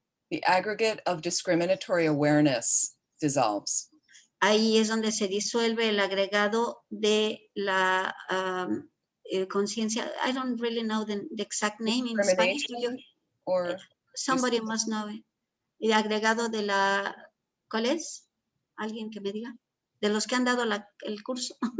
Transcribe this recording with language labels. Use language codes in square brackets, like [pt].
[en] The aggregate of discriminatory awareness dissolves. [es] Ahí es donde se disuelve el agregado de la conciencia. [en] I don't really know the exact name in Spanish. Or somebody must know it. [es] El agregado de la, ¿cuál es? ¿Alguien que me diga? De los que han dado el curso.